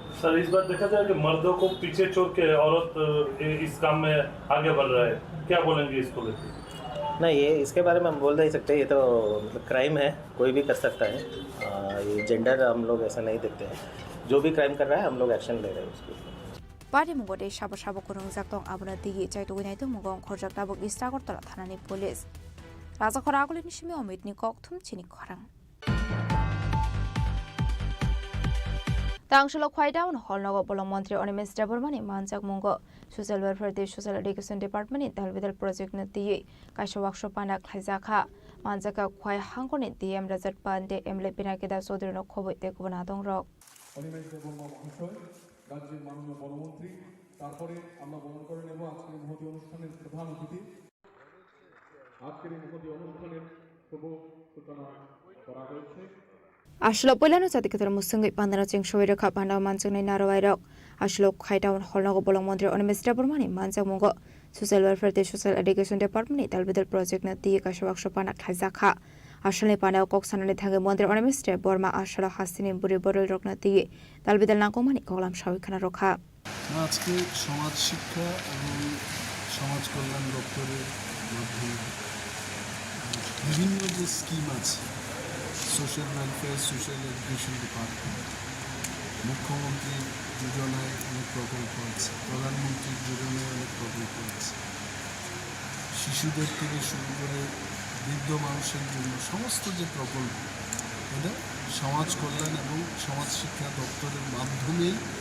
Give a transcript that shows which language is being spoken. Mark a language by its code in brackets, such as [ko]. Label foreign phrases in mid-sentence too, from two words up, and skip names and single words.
[hi] सर इस बार देखा जाए कि मर्दों को पीछे छोड़ के औरत इस काम में आगे बढ़ रहा है क्या बोलेंगे इसको लेकर नहीं ये इसके बारे में हम बोल नहीं सकते ये तो मतलब क्राइम है कोई भी कर सकता है ये जेंडर हम लोग ऐसा नहीं देखते हैं जो भी क्राइम कर रहा है हम लोग एक्शन ले रहे हैं उसके [trp] पार्टी मुगोदे साबो साबो को रंजाक दं आबना दिगि चाइतुगनाय तो मुगं खरजाक दाबो इस्टागरतला थानानि पुलिस राजा खरागुलिनि सिमे अमितनि कक्थुम चिनि खरां तांशल ख्वाइडाउन हलनगो बलम मंत्री अनिमेश देबरमानि मानजाक मुंगो [en] social welfare [trp] दे [en] social education departmentni [trp] दालबिदाल प्रोजेक्ट न दिये काइसो वार्कशॉप पाना खाइजाखा मानजाका ख्वाइ हांगोनि डीएम रजत पांडे एमएलए पिनाकिदा चौधरी न खबै ते गुबना दं रक [bn] অনিমেষ দেববর্মা মহাশয় রাজ্যের মাননীয় বনমন্ত্রী তারপরে আমরা বরণ করে নেব আজকের মহতি অনুষ্ঠানের প্রধান অতিথি আজকের এই মহতি অনুষ্ঠানের শুভ সূচনা করা হয়েছে [trp] आशलो पहिलानो जातिगत मुसंगै पान्दाना चेंगसोय रेखा पान्दा मानजंनै नारवायरक आशलो खाइटाउन हलनगो बलम मंत्री अनिमेश देबरमानि मानजाक मुंगो [en] social welfare [trp] दे [en] social education departmentni [trp] दालबिदाल प्रोजेक्ट न दिये काइसो वार्कशॉप पाना खाइजाखा आशलनि पानाव कक्सानानि थांगे मंत्री अनिमेश देबरमा आशलो हासिनि बुरि बरल रकना दिये दालबिदाल नांगौमानि कगलाम साविखाना रखा [bn] আজকে সমাজ শিক্ষা এবং সমাজ কল্যাণ দপ্তরের মাধ্যমে বিভিন্ন যে স্কিম আছে [en] social welfare social education department [bn] মুখ্যমন্ত্রীর যোজনায় অনেক প্রকল্প আছে প্রধানমন্ত্রীর যোজনায় অনেক প্রকল্প আছে শিশুদের থেকে শুরু করে বৃদ্ধ মানুষের জন্য সমস্ত যে প্রকল্প এটা সমাজ কল্যাণ এবং সমাজ শিক্ষা দপ্তরের মাধ্যমেই